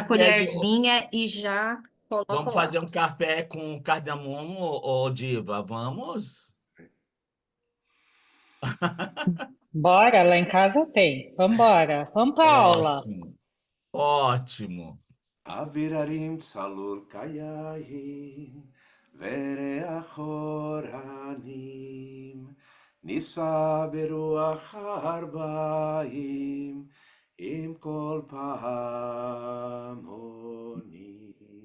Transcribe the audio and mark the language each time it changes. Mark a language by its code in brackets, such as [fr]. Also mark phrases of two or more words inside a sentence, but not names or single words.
[pt] carpé de. colherzinha e já Vamos coloco lá. fazer um carpé com cardamomo, ô Diva? Vamos? Bora, lá em casa tem. Vambora, vamos pra aula. Ótimo, ótimo. [he] אוויררים צלול כיין, וריח אורנים, נישא ברוח ארבעים, עם כל פעמונים.